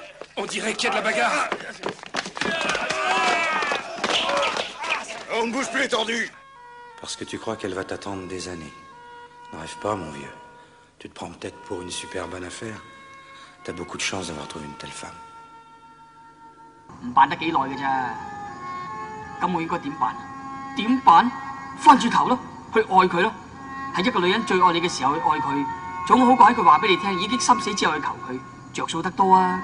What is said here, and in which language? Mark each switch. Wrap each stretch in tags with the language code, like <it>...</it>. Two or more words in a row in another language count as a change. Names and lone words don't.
<fr>On dirait qu'il y a de la bagarre. On ne bouge plus, étendu. Parce que tu crois qu'elle va t'attendre des années. N'en rêve pas, mon vieux. Tu te prends peut-être pour une super bonne affaire. T'as beaucoup de chance d'avoir trouvé une telle femme.</fr> <yue>唔扮得幾耐嘅咋？咁我應該點辦？點辦？翻轉頭咯，去愛佢咯。係一個女人最愛你嘅時候去愛佢，總好過喺佢話俾你聽已經心死之後去求佢，着數得多啊！</yue>